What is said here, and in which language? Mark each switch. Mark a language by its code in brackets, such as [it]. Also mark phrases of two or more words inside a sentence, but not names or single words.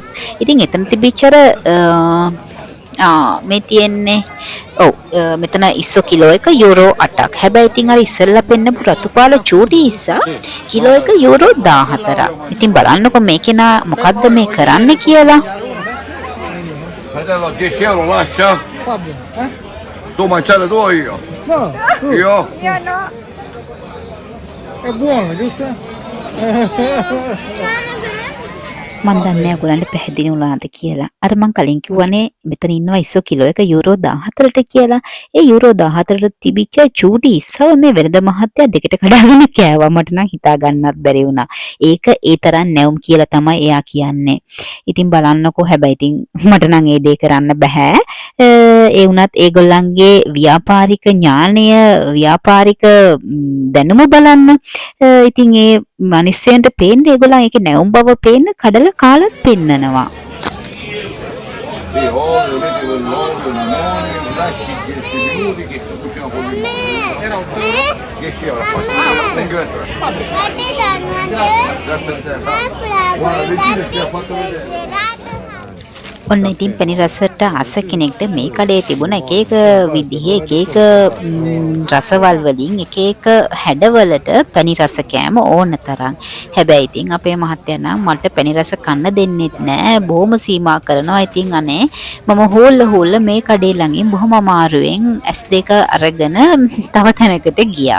[si] ඉතින් එතන තිබිච්ච මේ තියෙන්නේ මෙතන ඉස්සෝ කිලෝ එක යූරෝ 8ක්. හැබැයි ඉතින් අර ඉස්සෙල්ලා පෙන්නපු රතුපාල චූටි ඉස්සා කිලෝ එක යූරෝ 14ක්. ඉතින් බලන්නකො මේ කෙනා මොකද්ද මේ කරන්න කියලා. [it] Fratello, 10 euro lascia? Fabio, Tu mangiare tu o io? No, tu. Io? Io no. È buono, giusto? [si] මන් දන්නේ ඔයගොල්ලන්ට පැහැදිලි වුණාද කියලා. අර මං කලින් කිව්වනේ මෙතන ඉන්නවා ඉස්සෝ කිලෝ එක යූරෝ 14ට කියලා. ඒ යූරෝ 14ට තිබිච්ච චූටි ඉස්සව මේ වෙනද මහත්තයා දෙකට කඩාගෙන කෑවා. මට නම් හිතා ගන්නත් බැරි වුණා. ඒක ඒ තරම් නැවුම් කියලා තමයි එයා කියන්නේ. ඉතින් බලන්නකෝ හැබැයි ඉතින් මට නම් ඒ දේ කරන්න බෑ. ඒ වුණත් ඒගොල්ලන්ගේ ව්‍යාපාරික ඥාණය ව්‍යාපාරික දැනුම බලන්න. ඉතින් ඒ මිනිස්සුන්ට පේන්නේ ඒගොල්ලන් ඒකේ නැවුම් බව පේන්න කඩලා කාලත් පෙන්නනවා. [it] Sì, olio, metti quell'olio, limone, lasci 10 minuti che si cucina con il limone. Era 10 euro. [en] Thank you. [it] Grazie a te. Buona, vedi che ti ha fatto vedere. [si] ඔන්න ඉතින් පැණි රසට ආස කෙනෙක්ට මේ කඩේ තිබුණ එක එක විදිහේ එක එක රසවල් වලින් එක එක හැඩවලට පැණි රස කෑම ඕන තරම්. හැබැයි ඉතින් අපේ මහත්තයා නම් මට පැණි රස කන්න දෙන්නෙත් නෑ. බොහොම සීමා කරනවා. ඉතින් අනේ මම හොල්ල මේ කඩේ ළඟින් බොහොම අමාරුවෙන් S2 අරගෙන තව තැනකට ගියා.